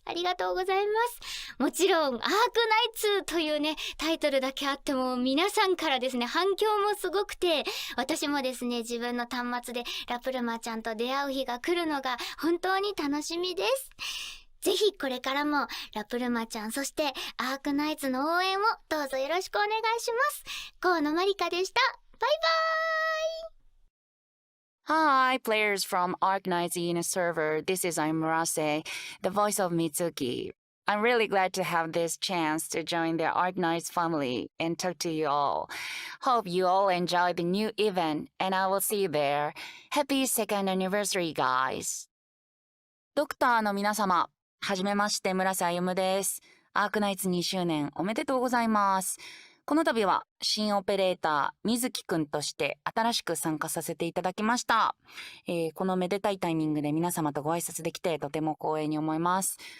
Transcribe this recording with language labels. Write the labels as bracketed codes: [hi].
[ja] ありがとうございます。もちろん、アークナイツというね、タイトルだけあっても、皆さんからですね、反響もすごくて、私もですね、自分の端末でラプルマちゃんと出会う日が来るのが本当に楽しみです。ぜひこれからもラプルマちゃんそしてアークナイツの応援をどうぞよろしくお願いします。河野まりかでした。バイバーイ。 [en] Hi, players from Arknights in a server. This is Murase, the voice of Mitsuki. I'm really glad to have this chance to join the Arknights family and talk to you all. Hope you all enjoy the new event, and I will see you there. Happy second anniversary, guys. [ja] ドクターの皆様、はじめまして、村瀬歩です。アークナイツ2周年おめでとうございます。この度は新オペレーター水木くんとして新しく参加させていただきました。このめでたいタイミングで皆様とご挨拶できてとても光栄に思います。